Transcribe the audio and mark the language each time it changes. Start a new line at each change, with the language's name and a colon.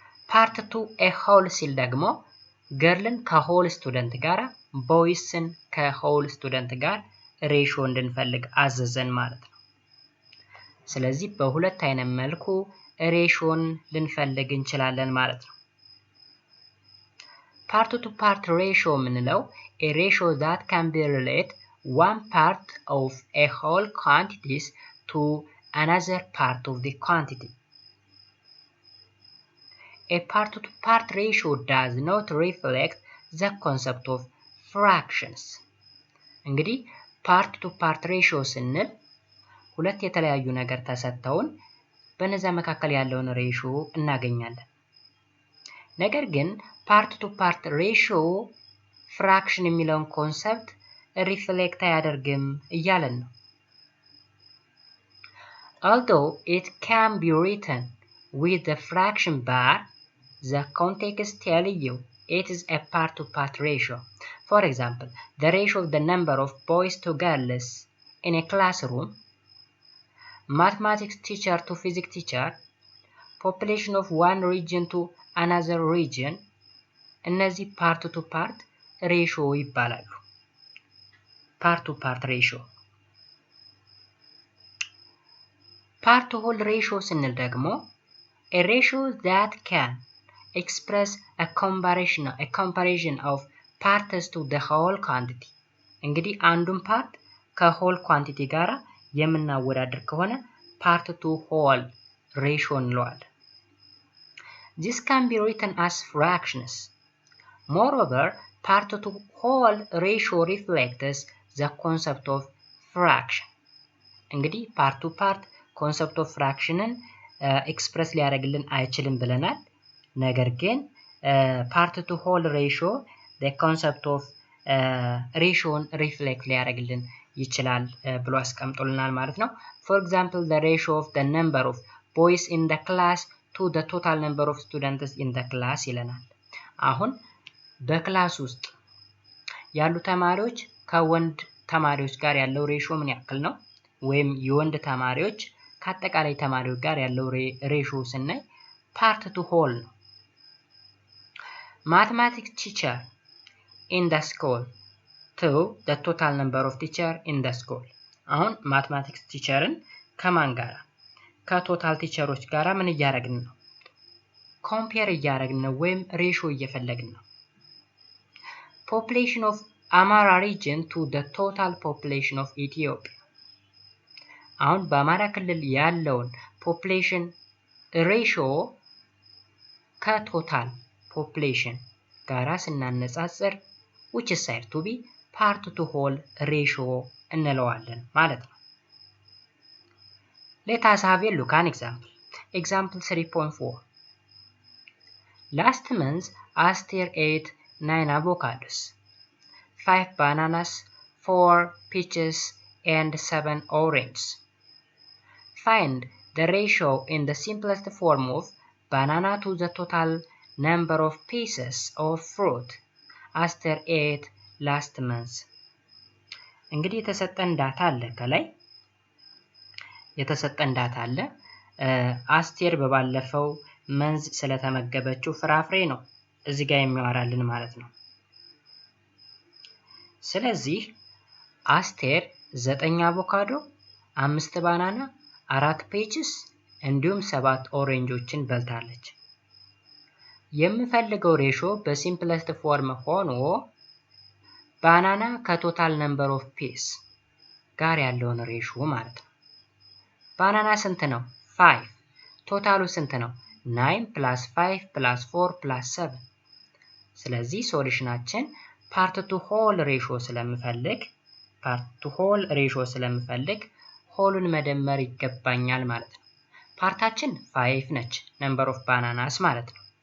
Amharic: ፓርት ቱ a whole ሲል ደግሞ ገርልን ከሆል ስቱደንት ጋር ቦይስን ከሆል ስቱደንት ጋር ሬሽዮ እንድንፈልግ አዘዘን ማለት ነው። ስለዚህ በሁለት አይነት መልኩ ሬሽዮን ልንፈልግ እንችላለን ማለት ነው። ፓርት ቱ ፓርት ሬሽዮ የምንለው
English: a ratio that can be relate one part of a whole quantities to another part of the quantity. A part to part ratio does not reflect the concept of fractions.
Amharic: እንግዲህ ፓርት ቱ ፓርት ሬሽዮ ስንል ሁለት የተለያዩ ነገር ተሰጥተውን በነዛ መካከል ያለውን ሬሽዮ እናገኛለን። ነገር ግን ፓርት ቱ ፓርት ሬሽዮ ፍራክሽን የሚለውን ኮንሰፕት ሪፍሌክት አያደርግም እያለን ነው።
English: Although it can be written with the fraction bar, the context tells you it is a part to part ratio. For example, the ratio of the number of boys to girls in a classroom, mathematics teacher to physics teacher, population of one region to another region,
Amharic: እነዚህ ፓርት ቱ ፓርት ሬሽዮ ይባላሉ። ፓርት ቱ ፓርት ሬሽዮ። ፓርት ቱ ሆል ሬሽዮ ስንል ደግሞ
English: a ratio that can express a comparison of parts to the whole quantity።
Amharic: እንግዲህ አንዱን ፓርት ከሆል ኳንቲቲ ጋራ የምናወዳድር ከሆነ ፓርት ቱ ሆል ሬሽዮ እንለዋለን።
English: This can be written as fractions. Moreover, part to whole ratio reflects the concept of fraction.
Amharic: እንግዲህ ፓርት ቱ ፓርት ኮንሰፕት ኦፍ ፍራክሽንን ኤክስፕረስ ሊያደርግልን አይችልም ብለናል። ነገር ግን ፓርት ቱ ሆል ሬሽዮ the concept of ሬሽዮን ሪፍሌክት ሊያደርግልን ይችላል ብሎ አስቀምጦልናል ማለት ነው።
English: For example, the ratio of the number of boys in the class to the total number of students in the class
Amharic: ይለናል። አሁን በክላስ ውስጥ ያሉ ተማሪዎች ከወንድ ተማሪዎች ጋር ያለው ሬሾ ምን ያክል ነው? ወይም የወንድ ተማሪዎች ከአጠቃላይ ተማሪዎች ጋር ያለው ሬሾ ስናይ part to whole ነው።
English: mathematics teacher in the school
Amharic: to the total number of teacher in the school አሁን mathematics teacherን ከማን ጋር ከቶታል ቲቸሮች ጋር ምን እያደረግን ነው? ኮምፔር እያደረግን ነው ወይም ሬሾ እየፈለግን ነው። population of Amara region to the total population of Ethiopia አሁን በአማራ ክልል ያለውን population ratio ከቶታል population ጋራ ስናነጻጽር
English: which is said to be part to whole ratio
Amharic: እንለዋለን ማለት ነው።
English: let us have a look at an example. Example 3.4 last month Aster ate 9 avocados, 5 bananas, 4 peaches and 7 oranges. Find the ratio in the simplest form of banana to the total number of pieces of fruit Aster ate last month.
Amharic: እንግዲህ የተሰጠን ዳታ አለ ከላይ የተሰጠን ዳታ አለ አስቴር በባለፈው መንዝ ስለተመገበችው ፍራፍሬ ነው እዚህ ጋር የሚያወራልን ማለት ነው። ስለዚህ አስቴር 9 አቮካዶ 5 ባናና 4 ፔችስ እንዲሁም 7 ኦሬንጆችን በልታለች። የምፈልገው ሬሾ በሲምፕለስት ፎርም ሆኖ ባናና ከቶታል ነምበር ኦፍ ፒስ ጋር ያለውን ሬሾ ማለት ነው። ባናና ስንት ነው? 5 ቶታሉ ስንት ነው?
English: 9 plus 5 plus 4 plus 7
Amharic: ስለዚህ ሶሉሽናችን part to whole ratio ስለምፈልግ ሆሉን መደመር ይገባኛል ማለት ነው። ፓርታችን 5 ነች number of bananas ማለት ነው።